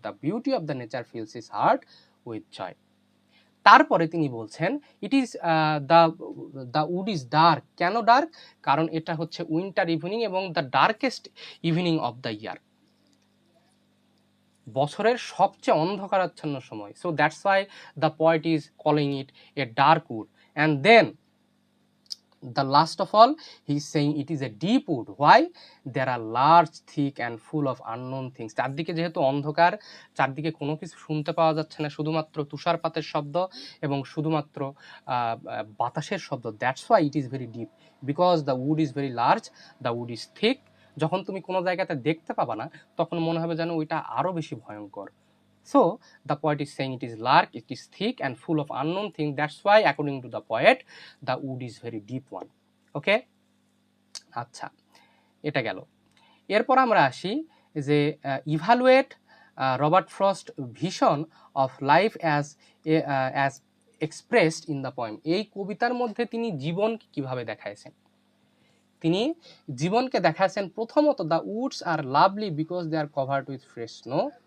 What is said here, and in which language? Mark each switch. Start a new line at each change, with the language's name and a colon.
English: The beauty of the nature fills his heart with joy.
Bangla: তারপরে তিনি বলছেন
English: It is the wood is dark. কেন dark?
Bangla: কারণ এটা হচ্ছে উইন্টার ইভিনিং এবং the darkest evening of the year, বছরের সবচেয়ে অন্ধকারাচ্ছন্ন সময়।
English: So that's why the poet is calling it a dark wood. And then the last of all he is saying it is a deep wood. Why? There are large, thick and full of unknown things.
Bangla: চারদিকে যেহেতু অন্ধকার, চারদিকে কোনো কিছু শুনতে পাওয়া যাচ্ছে না, শুধুমাত্র তুষারপাতের শব্দ এবং শুধুমাত্র বাতাসের শব্দ।
English: That's why it is very deep, because the wood is very large, the wood is thick.
Bangla: যখন তুমি কোনো জায়গাতে দেখতে পাবা না তখন মনে হবে যেন ওইটা আরো বেশি ভয়ঙ্কর।
English: So the poet is saying it is large, it is thick and full of unknown things. That's why according to the poet the wood is very deep one.
Bangla: Okay? আচ্ছা, এটা গেল। এরপর আমরা আসি যে
English: Evaluate Robert Frost vision of life as expressed in the poem.
Bangla: এই কবিতার মধ্যে তিনি জীবনকে কিভাবে দেখাইছেন? তিনি জীবনকে দেখাইছেন প্রথমত
English: The woods are lovely because they are covered with fresh snow.